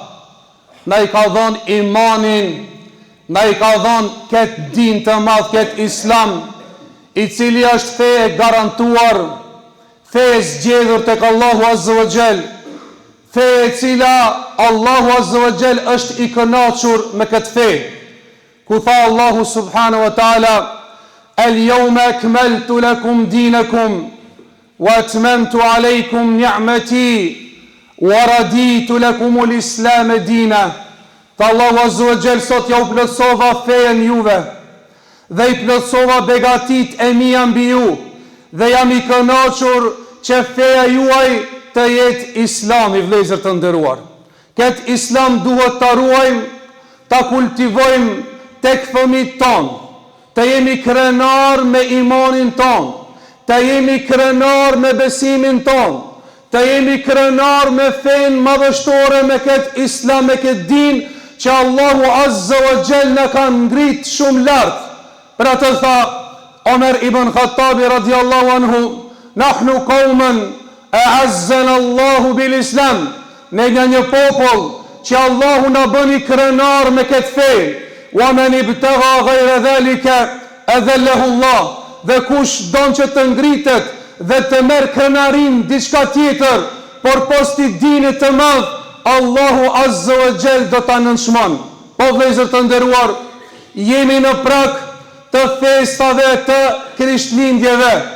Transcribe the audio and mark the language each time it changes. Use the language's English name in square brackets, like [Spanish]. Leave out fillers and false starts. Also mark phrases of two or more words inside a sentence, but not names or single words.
[Albanian] Na i ka dhënë imanin, na i ka dhënë këtë din të madh, këtë Islam, i cili është fe e garantuar, fe e zgjedhur tek Allahu [Arabic] عز وجل, [Albanian] fe e cila Allahu [Arabic] عز وجل [Albanian] është i kënaqur me këtë fe. Ku tha [Arabic] Allahu سبحانه وتعالى: "اليوم أكملت لكم دينكم وأتممت عليكم نعمتي ورضيت لكم الإسلام دينا." [Albanian] Tha Allahu [Arabic] عز وجل: [Albanian] sot ja u plotësova fejen juve dhe i plotësova begatit e mia mbi ju, dhe jam i kënaqur që feja juaj të jetë Islami. Vlezër të nderuar, këtë Islam duhet ta ruajmë, ta kultivojmë tek fëmijët tonë, të jemi krenar me imanin tonë, të jemi krenar me besimin tonë, të jemi krenar me fenë madhështore, me këtë Islam, me këtë din që Allahu [Arabic] عز وجل [Albanian] në ka ngrit shumë lartë. Për atë tha [Arabic] Omer ibn Khattabi رضي الله عنه: "نحن قوم أعزنا الله بالإسلام." [Albanian] Ne nga një popull që Allahu na bëni krenar me këtë fe. [Arabic] "ومن ابتغى غير ذلك أذله الله." [Albanian] Dhe kush don që të ngritet dhe të merr krenarin diçka tjetër, por posti dinit të madh, Allahu [Arabic] عز وجل [Albanian] do ta nënçmon. Po vëllezër të nderuar, jemi në prag të festave të Krishtlindjeve.